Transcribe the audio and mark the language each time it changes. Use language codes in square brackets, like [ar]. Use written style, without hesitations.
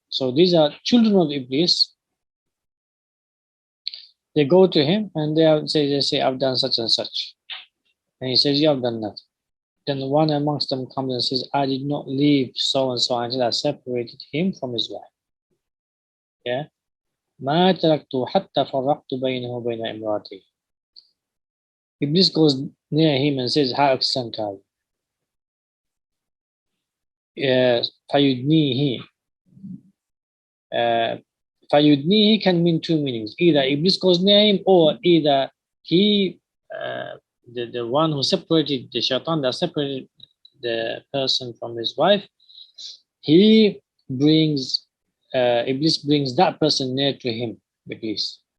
[en] So these are children of Iblis. They go to him and they say, "I've done such and such," and he says, "You have done nothing." Then one amongst them comes and says, "I did not leave so and so until I separated him from his wife." Yeah. [ar] ما تركت حتى فرقت بينه وبين امرأته. [en] Iblis goes near him and says, how excellent are you? [ar] فَيُدْنِيهِ. [en] فَيُدْنِيهِ can mean two meanings. Either Iblis goes near him, or either he, the one who separated the shaitan, that separated the person from his wife, he brings, Iblis brings that person near to him, Iblis.